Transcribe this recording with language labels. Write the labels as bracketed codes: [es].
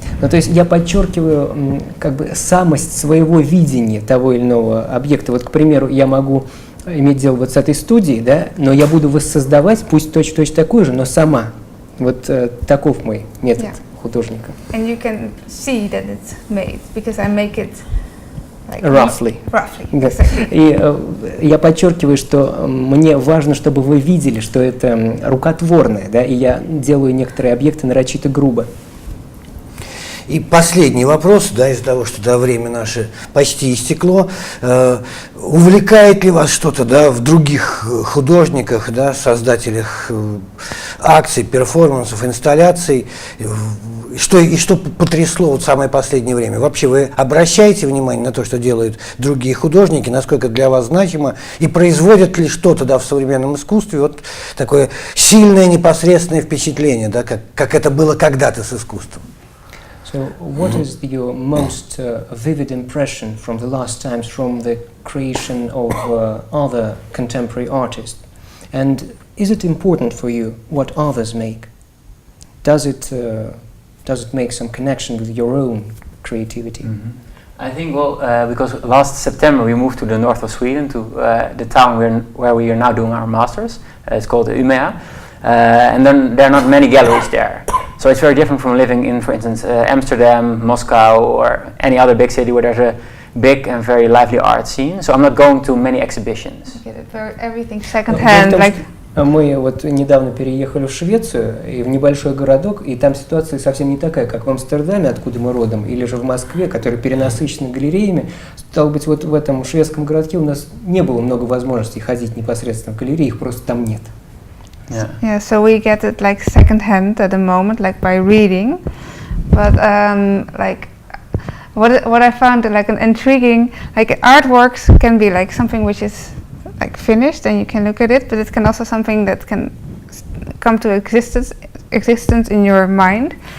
[ru] Ну, то есть я подчеркиваю как бы самость своего видения того или иного объекта. Вот, к примеру, я могу иметь дело вот с этой студией, да, но я буду воссоздавать, пусть точно такую же, но сама. Вот таков мой метод художника. [en] And you can see that it's made because I make it like roughly. Exactly. [ru] И я подчеркиваю, что мне важно, чтобы вы видели, что это рукотворное, да, и я делаю некоторые объекты нарочито грубо. И последний вопрос, да, из-за того, что да, время наше почти истекло, увлекает ли вас что-то, да, в других художниках, да, создателях акций, перформансов, инсталляций, что потрясло вот самое последнее время? Вообще вы обращаете внимание на то, что делают другие художники, насколько для вас значимо, и производят ли что-то, да, в современном искусстве вот такое сильное непосредственное впечатление, да, как это было когда-то с искусством? [en] So, what is your most vivid impression from the last times from the creation of other contemporary artists? And is it important for you what others make? Does it make some connection with your own creativity? Mm-hmm. I think, well, because last September we moved to the north of Sweden, to the town where we are now doing our masters. It's called Umeå, and then there are not many galleries there. So it's very different from living in, for instance, Amsterdam, Moscow, or any other big city where there's a big and very lively art scene. So I'm not going to many exhibitions. Everything second-hand, like. [ru] Мы вот недавно переехали в Швецию, и в небольшой городок, и там ситуация совсем не такая, как в Амстердаме, откуда мы родом, или же в Москве, который перенасыщен галереями. Стало быть, вот в этом шведском городке у нас не было много возможностей ходить непосредственно в галереи, их просто там нет. [en] Yeah, so we get it like second-hand at the moment, like by reading. But like what I found like an intriguing, like artworks can be like something which is like finished and you can look at it, but it can also something that can come to existence in your mind.